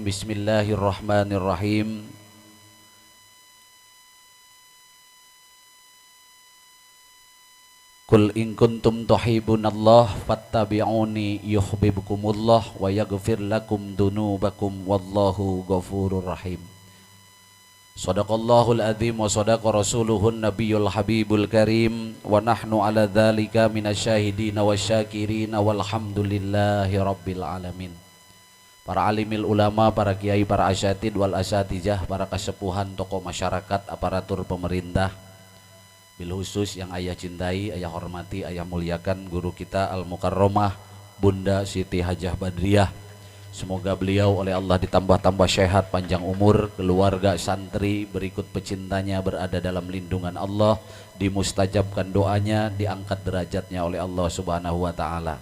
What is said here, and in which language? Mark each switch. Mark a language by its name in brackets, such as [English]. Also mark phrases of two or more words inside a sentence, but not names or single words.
[Arabic] بسم الله الرحمن الرحيم. قل إن كنتم تحبون الله فاتبعوني يحببكم الله ويغفر لكم ذنوبكم والله غفور رحيم. صدق الله العظيم وصدق رسوله النبي الحبيب الكريم ونحن على ذلك من الشاهدين والشاكرين والحمد لله رب العالمين. [Indonesian] Para [Arabic] عالم العلماء, [Indonesian] para kiai, para [Arabic] الأساتيذ والأساتذة, [Indonesian] para kasepuhan, tokoh masyarakat, aparatur pemerintah, [Arabic] بالخصوص [Indonesian] yang ayah cintai, ayah hormati, ayah muliakan guru kita Al-Mukarramah Bunda Siti Hajah Badriah. Semoga beliau oleh Allah ditambah-tambah sehat, panjang umur, keluarga, santri, berikut pecintanya berada dalam lindungan Allah, dimustajabkan doanya, diangkat derajatnya oleh Allah [Arabic] سبحانه وتعالى.